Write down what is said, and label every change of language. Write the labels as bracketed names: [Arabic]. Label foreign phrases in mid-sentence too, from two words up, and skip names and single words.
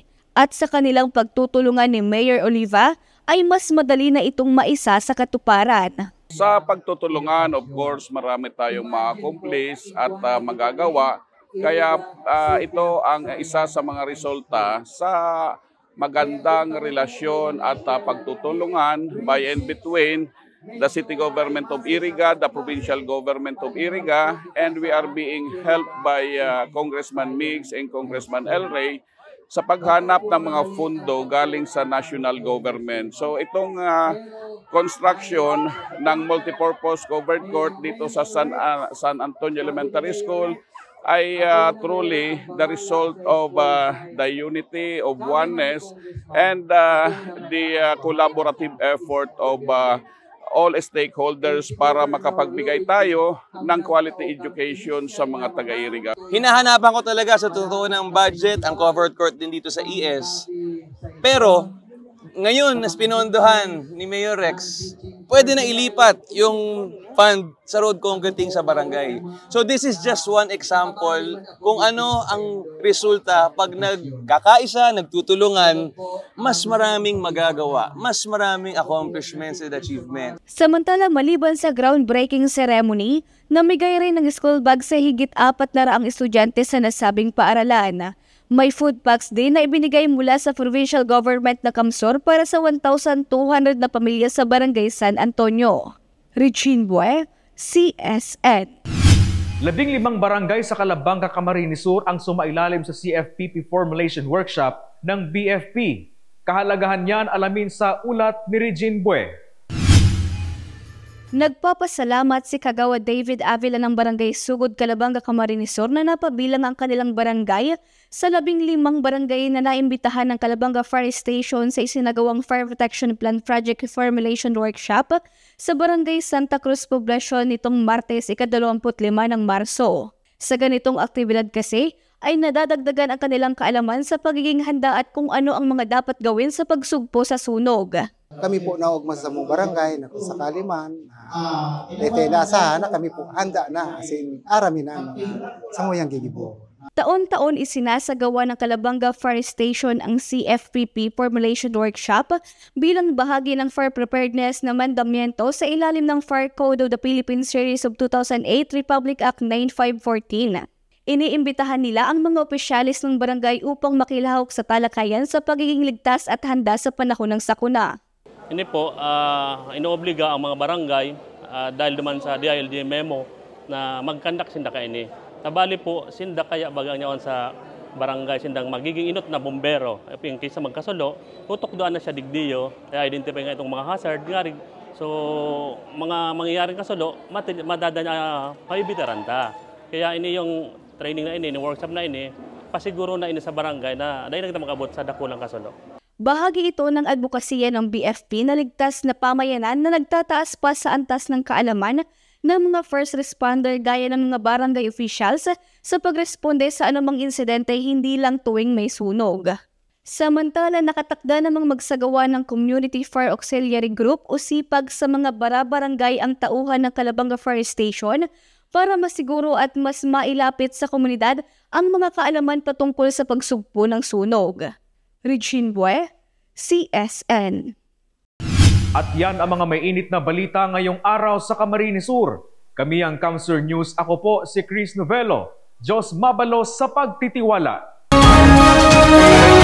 [Filipino] At sa kanilang pagtutulungan ni Mayor Oliva ay mas madali na itong maisa sa katuparan. Sa pagtutulungan, [English] of course, [Filipino] marami tayong ma-accomplish at magagawa. Kaya ito ang isa sa mga resulta sa magandang relasyon at pagtutulungan [English] by and between the City Government of Iriga, the Provincial Government of Iriga, and we are being helped by Congressman Migs and Congressman El Rey [Filipino] sa paghanap ng mga fundo galing sa [English] national government. [Filipino] So itong construction ng [English] multipurpose covered court [Filipino] dito sa San Antonio Elementary School ay [English] truly the result of the unity of oneness and the collaborative effort of all stakeholders [Filipino] para makapagbigay tayo ng [English] quality education [Filipino] sa mga taga-Iriga. Hinahanapan ko talaga sa totoo ng budget ang covered court din dito sa ES. Pero ngayon, na pinondohan ni Mayor Rex, pwede na ilipat yung fund sa road concreting sa barangay. [English] So this is just one example [Filipino] kung ano ang resulta pag nagkakaisa, nagtutulungan, mas maraming magagawa, mas maraming [English] accomplishments and achievements. [Filipino] Samantala, maliban sa groundbreaking ceremony, namigay rin ng school bag sa higit 400 estudyante sa nasabing paaralan. May food packs din na ibinigay mula sa provincial government na Camsor para sa 1,200 na pamilya sa Barangay San Antonio. Richine Bue, CSN. 15 barangay sa Calabanga, Camarines Sur ang sumailalim sa CFPP Formulation Workshop ng BFP. Kahalagahan niyan alamin sa ulat ni Richine Bue. Nagpapasalamat si Kagawa David Avila ng Barangay Sugod, Calabanga, Camarines Sur na napabilang ang kanilang barangay sa 15 barangay na naimbitahan ng Calabanga Fire Station sa isinagawang Fire Protection Plan Project Formulation Workshop sa Barangay Santa Cruz Poblacion nitong Martes, ika-25 ng Marso. Sa ganitong aktibidad kasi ay nadadagdagan ang kanilang kaalaman sa pagiging handa at kung ano ang mga dapat gawin sa pagsugpo sa sunog. [Bikol] Kami po naugma sa mong barangay na kung sakali man, naasahan na kami po handa na asin aramin na sa nguyang gigibo. [Filipino] Taon-taon isinasagawa ng Calabanga Fire Station ang CFPP Formulation Workshop bilang bahagi ng [English] fire preparedness [Filipino] na mandamiento sa ilalim ng Fire Code of the Philippines Series of 2008 Republic Act 9514. Iniimbitahan nila ang mga opisyalis ng barangay upang makilahok sa talakayan sa pagiging ligtas at handa sa panahon ng sakuna. Hindi po, inoobliga ang mga barangay dahil naman sa DILG memo na mag-conduct [Bikol] sinda ka ini. Tabali po, sinda kaya bagang niyawan sa barangay, sindang magiging inot na bombero. Yung kaysa magkasulo, utok doon na siya digdiyo, i-identify nga itong mga hazard. So, mga mangyayaring kasulo, madadanya paibitaran ta. Kaya ini yung training na ini, yung workshop na ini, pasiguro na ini sa barangay na dahil na mag-abot sa dakulang kasulo. [Filipino] Bahagi ito ng advokasya ng BFP na ligtas na pamayanan na nagtataas pa sa antas ng kaalaman ng mga [English] first responder [Filipino] gaya ng mga barangay officials sa pagresponde sa anumang insidente hindi lang tuwing may sunog. Samantala, nakatakda namang magsagawa ng Community Fire Auxiliary Group o SIPAG sa mga bara-barangay ang tauhan ng Calabanga Fire Station para masiguro at mas mailapit sa komunidad ang mga kaalaman patungkol sa pagsugpo ng sunog. Regine Bue, CSN. At yan ang mga may init na balita ngayong araw sa Camarines Sur. Kami ang Kamsur News. Ako po si Chris Novelo. [Bikol] Diyos mabalos sa pagtitiwala.